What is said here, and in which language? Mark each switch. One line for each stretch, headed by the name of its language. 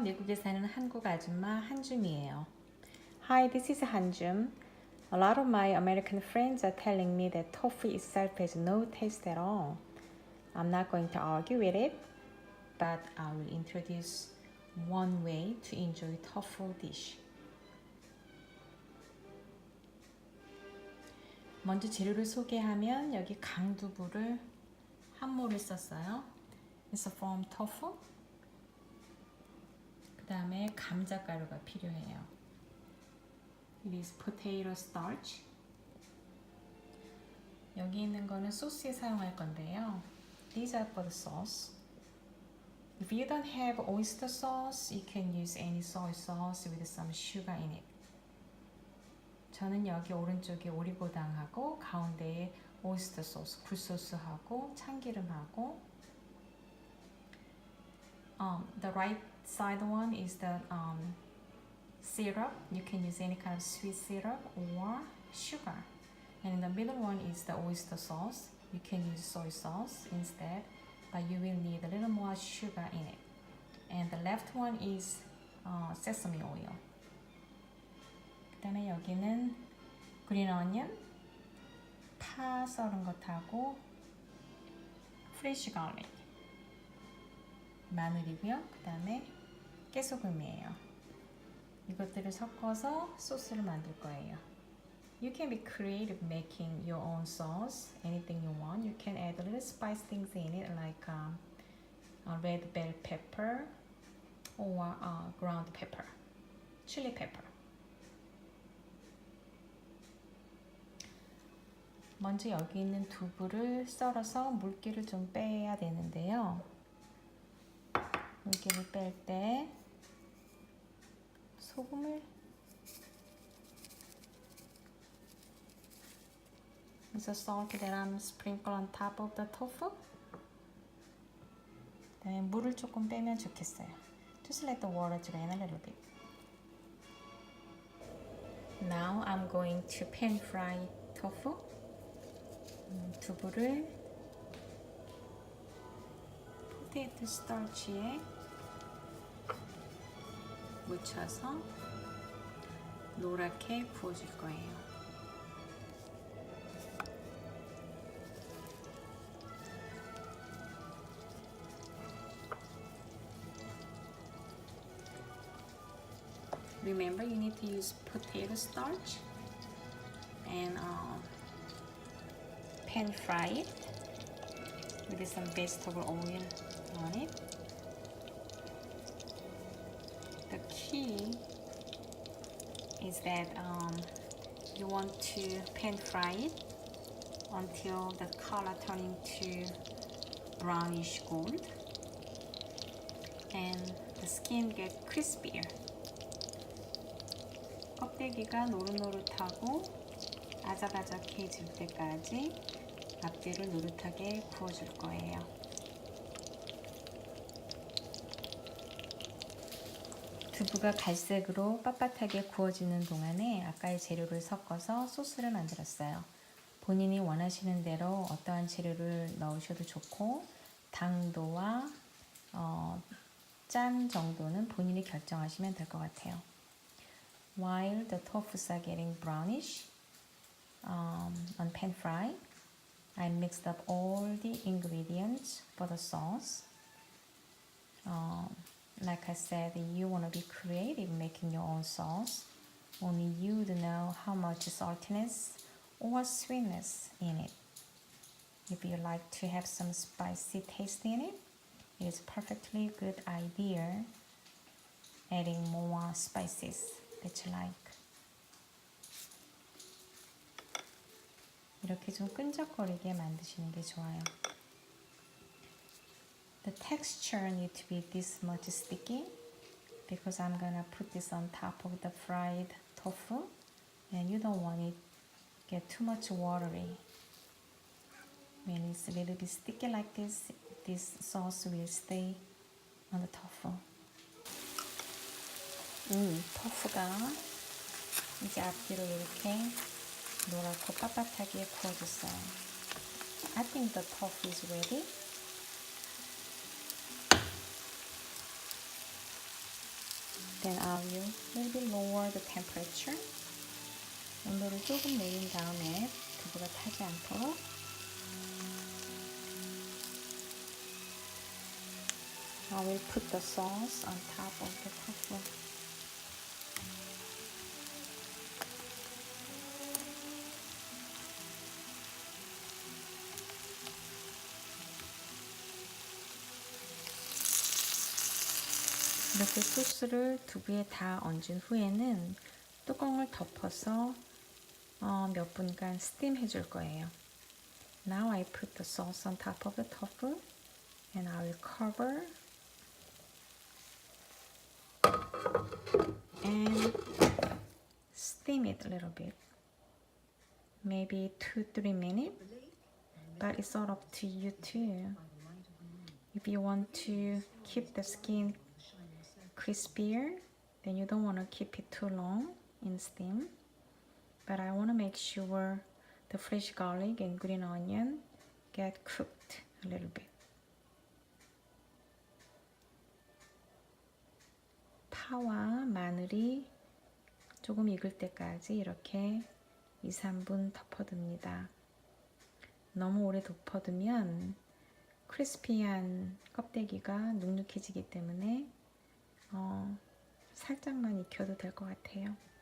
Korean: 미국에 사는 한국 아줌마 한줌이에요.
English: Hi, this is Hanjum. A lot of my American friends are telling me that tofu itself has no taste at all. I'm not going to argue with it, But I will introduce one way to enjoy tofu dish.
Korean: 먼저 재료를 소개하면 여기 강두부를 한 모를 썼어요.
English: It's from tofu.
Korean: 그 다음에 감자가루가 필요해요.
English: It is potato starch.
Korean: 여기 있는 거는 소스에 사용할 건데요.
English: These are for the sauce. If you don't have oyster sauce, you can use any soy sauce with some sugar in it.
Korean: 저는 여기 오른쪽에 오리고당하고 가운데에 오이스터 소스, 굴소스하고 참기름하고
English: the right side one is the syrup. You can use any kind of sweet syrup or sugar. And the middle one is the oyster sauce. You can use soy sauce instead, but you will need a little more sugar in it. And the left one is sesame oil.
Korean: 그 다음에 여기는 green onion, 파 썰은 것하고 fresh garlic, 마늘이고요. 그 다음에 깨소금이에요. 이것들을 섞어서 소스를 만들 거예요.
English: You can be creative making your own sauce, anything you want. You can add little spice things in it like red bell pepper or ground pepper, chili pepper.
Korean: 먼저 여기 있는 두부를 썰어서 물기를 좀 빼야 되는데요. 물기를 뺄 때 소금을
English: It's a salt that I'm sprinkle on top of the tofu.
Korean: 그다음에 물을 조금 빼면 좋겠어요.
English: Just let the water drain a little bit. Now I'm going to pan fry tofu. 두부를 포테이토 스타치에 묻혀서 노랗게 구워줄 거예요. Remember, you need to use potato starch and pan fry it with some vegetable oil on it. The key is that you want to pan fry it until the color turns into brownish gold and the skin gets crispier.
Korean: 껍데기가 노릇노릇하고 아작아작해질 때까지 앞뒤를 노릇하게 구워줄 거예요. 두부가 갈색으로 빳빳하게 구워지는 동안에 아까의 재료를 섞어서 소스를 만들었어요. 본인이 원하시는 대로 어떠한 재료를 넣으셔도 좋고 당도와 짠 정도는 본인이 결정하시면 될 것 같아요.
English: While the tofus are getting brownish on pan fry, I mixed up all the ingredients for the sauce. Like I said, you want to be creative making your own sauce. Only you would know how much saltiness or sweetness in it. If you like to have some spicy taste in it, it is a perfectly good idea adding more spices that you like.
Korean: 이렇게 좀 끈적거리게 만드시는 게 좋아요.
English: The texture needs to be this much sticky because I'm gonna put this on top of the fried tofu and you don't want it to get too much watery. When it's a little bit sticky like this sauce will stay on the tofu.
Korean: 토프가 이제 앞뒤로 이렇게 노랗고 빳빳하게 구워졌어요.
English: I think the tofu is ready. Then I will maybe lower the temperature.
Korean: 온도를 조금 내린 다음에 두부가 타지 않도록
English: I will put the sauce on top of the tofu.
Korean: 이렇게 소스를 두부에 다 얹은 후에는 뚜껑을 덮어서 몇 분간 스팀 해줄 거예요.
English: Now I put the sauce on top of the tofu and I will cover and steam it a little bit. Maybe 2-3 minutes, but it's all up to you too. If you want to keep the skin crispier, then you don't want to keep it too long in steam. But I want to make sure the fresh garlic and green onion get cooked a little bit.
Korean: 파와 마늘이 조금 익을 때까지 이렇게 2-3분 덮어둡니다. 너무 오래 덮어두면 크리스피한 껍데기가 눅눅해지기 때문에 살짝만 익혀도 될 것 같아요.